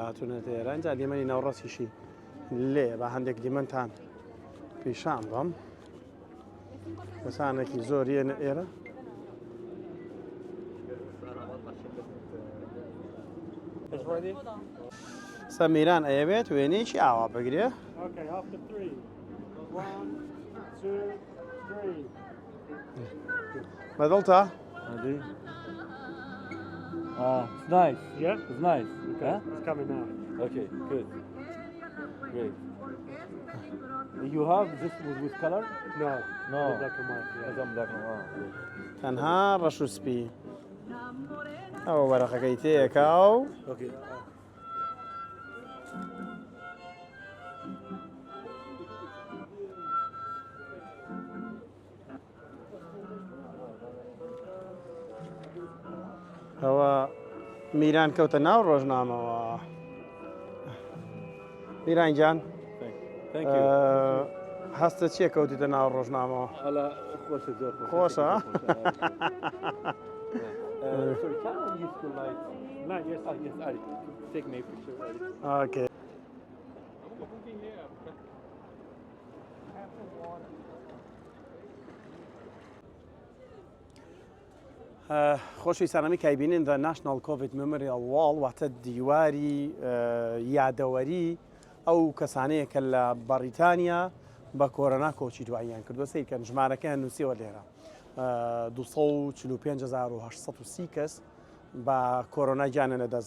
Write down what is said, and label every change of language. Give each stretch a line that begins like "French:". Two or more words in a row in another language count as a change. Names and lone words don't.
Central Kurdish: هاتوونەتە ئێرە ئەنجا دیمەنی ناوڕاستیشی لێ بە هەندێک دیمەنتان پیشان بەم کەسانێکی زۆر یەنە ئێرە سەمیران ئەیەوێت وێنەیەکی ئاوا بگرێ بەدڵتە؟
English: It's nice. Yeah? It's nice. Okay. Huh? It's coming now. Okay, good. Great. You have this with color? No. No. Black and white. Yeah. Some black and white.
Central Kurdish: تەنها ڕەشوسپی ئەوە وەرەقەکەی تێیەکا و
English: Okay.
Central Kurdish: ئەوە میران کەوتە ناو ڕۆژنامەوە میران گیان
English: Thank you.
Central Kurdish: هەستە چییە کەوتیتە ناو ڕۆژنامەوە على خوش الزور. خۆشە؟
English: Sorry, can I use the light? Light, yes. Yes, Ali. Take me a picture, Ali.
Central Kurdish: ئۆکێ خۆشویستانەمی کایبینین
English: the National COVID Memorial Wall
Central Kurdish: واتە دیواری یادەوەری ئەو کەسانەیە کە لە بەریتانیا بە کۆرۆنا کۆچی دواییان کردووە سیرکەن ژمارەکەیان نووسیەوە لێرە 245,830 کەس بە کۆرۆنای گیانە نەدەزاوە.